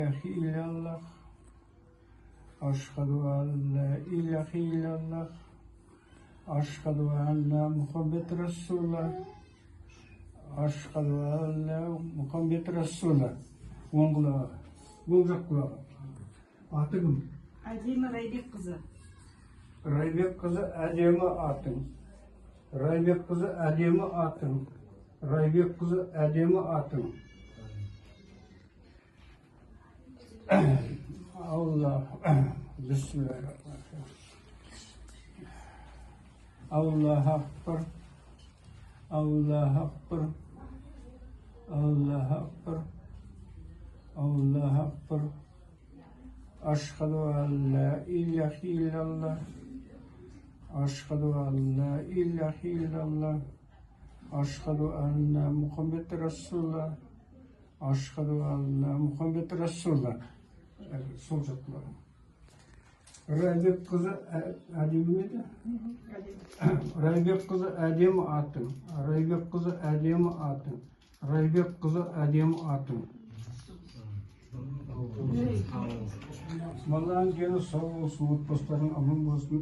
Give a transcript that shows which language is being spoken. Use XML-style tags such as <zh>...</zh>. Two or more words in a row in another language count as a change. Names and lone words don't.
<ar>إلا الله أشهد أن لا إله إلا الله أشهد أن محمد رسول الله أشهد أن محمد رسول الله</ar> <kk>оңғыла бұл жаққа аты кім? Әдемі Райбек қызы. Райбек қызы әдемі атың. Райбек қызы әдемі атың. Райбек қызы әдемі атың.</kk> <ar>الله، بسم الله الرحمن الرحيم. الله أكبر، الله أكبر، الله أكبر، الله أكبر. أشهد أن لا إله إلا الله، أشهد أن لا إله إلا الله، أشهد أن محمدا رسول الله، أشهد أن محمدا رسول الله.</ar> <kk>Сол жақтыларым. Райбек қызы әдемі еді? Райбек қызы әдемі атың. Райбек қызы әдемі атың. Райбек қызы әдемі атың. Баланың дені сау болсын, отбасыларың аман болсын.</kk>